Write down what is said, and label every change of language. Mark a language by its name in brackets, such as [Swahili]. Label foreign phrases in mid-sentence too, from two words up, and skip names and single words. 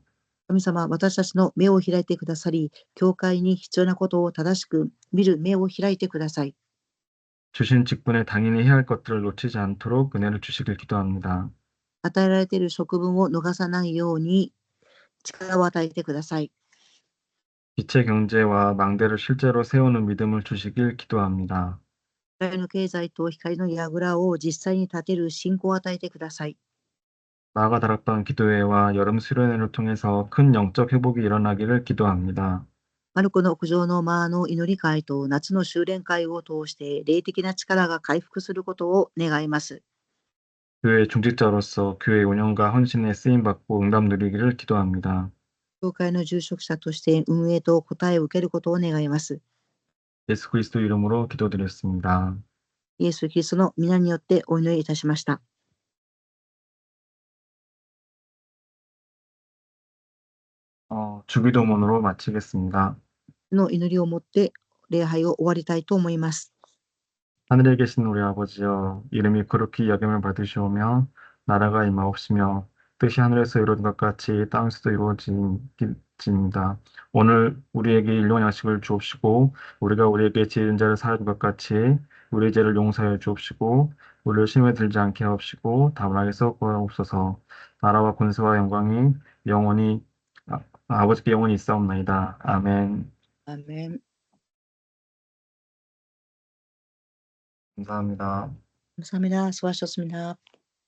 [Japanese] 神様、私たちの目を開いてくださり、教会に必要なことを正しく見る目を開いてください。 [Korean] 주신 직분에 당연히 해야 할 것들을 놓치지 않도록 은혜를 주시길 기도합니다. [Japanese] 与えられている職分を逃さないように力を与えてください。 [Korean] 빛의 경제와 망대를 실제로 세우는 믿음을 주시길 기도합니다. [Japanese] 光の経済と光の櫓を実際に立てる信仰を与えてください。 [Korean] 마가 다락방 기도회와 여름 수련회를 통해서 큰 영적 회복이 일어나기를 기도합니다. [Japanese] マルコの屋上の間の祈り会と夏の修練会を通して霊的な力が回復することを願います。 [Korean] 교회 중직자로서 교회 운영과 헌신에 쓰임받고 응답 누리기를 기도합니다. [Japanese] 教会の住職者として運営と答えを受けることを願います。 [Korean] 예수 그리스도 이름으로 기도드렸습니다. [Japanese] イエス・キリストの皆によってお祈りいたしました。 [Korean] 주기도문으로 마치겠습니다. [Japanese] の祈りをもって礼拝を終わりたいと思います。 [Korean] 하늘에 계신 우리 아버지여, 이름이 거룩히 여김을 받으시오며 나라가 임하옵시며 뜻이 하늘에서 이루어진 것 같이 땅에서도 이루어집니다. 오늘 우리에게 일용할 양식을 주옵시고 우리가 우리에게 지은 자를 사하는 것 같이 우리의 죄를 용서하여 주옵시고 우리를 시험에 들지 않게 하옵시고 다만 악에서 구하옵소서. 나라와 권세와 영광이 영원히 아버지께 영원히 있사옵나이다. 아멘. [Japanese] アーメン。 [Korean] 감사합니다. 감사합니다. 수고하셨습니다.